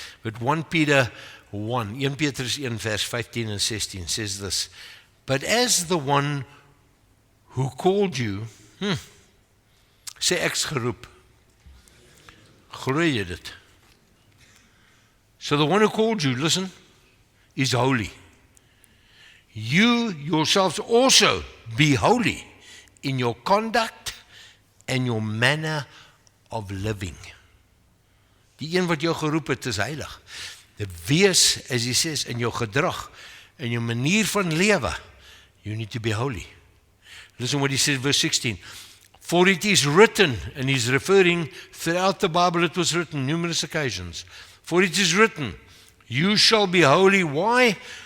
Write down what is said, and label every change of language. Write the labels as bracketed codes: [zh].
[en] But 1 Peter 1 Petrus 1 verse 15 and 16 says this, but as the one who called you, [af] sê ek's geroep. Glo jy dit? [en] So the one who called you, listen, is holy. You yourselves also be holy in your conduct and your manner of living. [af] Die een wat jou geroep het is heilig. Wees, [en] as he says, [af] in jou gedrag, in jou manier van lewe, [en] you need to be holy. Listen what he says, verse 16. For it is written, and he's referring throughout the Bible, it was written numerous occasions. For it is written, you shall be holy. Why?